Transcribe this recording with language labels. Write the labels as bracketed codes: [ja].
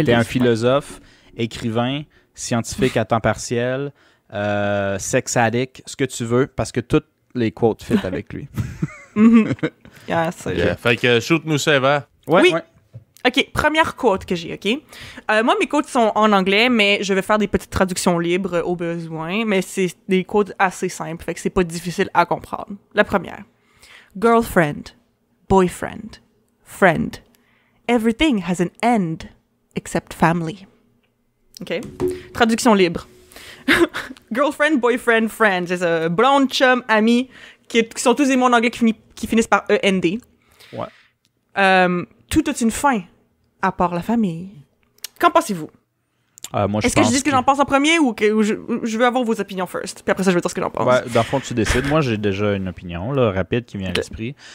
[fr] était un philosophe, écrivain, scientifique à temps partiel, sex addict, ce que tu veux, parce que toutes les quotes fit avec lui. Mhm. Yeah, ça, Yeah. Fait que shoot-nous ça, Eva. Ouais, Oui. ouais. OK, première quote que j'ai, OK? Moi, mes quotes sont en anglais, mais je vais faire des petites traductions libres au besoin, mais c'est des quotes assez simples, fait que c'est pas difficile à comprendre. La première. [en] Girlfriend, boyfriend, friend. Everything has an end except family. OK? [fr] Traduction libre. [en] Girlfriend, boyfriend, friend. [fr] C'est ça. Blonde, chum, ami, qui sont tous des mots en anglais qui finissent par E-N-D. Ouais. Tout a une fin, à part la famille. Qu'en pensez-vous? Moi, Est-ce que je dis ce que j'en pense en premier ou je veux avoir vos opinions first? Puis après ça, je vais dire ce que j'en pense. Ouais, dans le fond, tu décides. Moi, j'ai déjà une opinion là, rapide qui vient à l'esprit.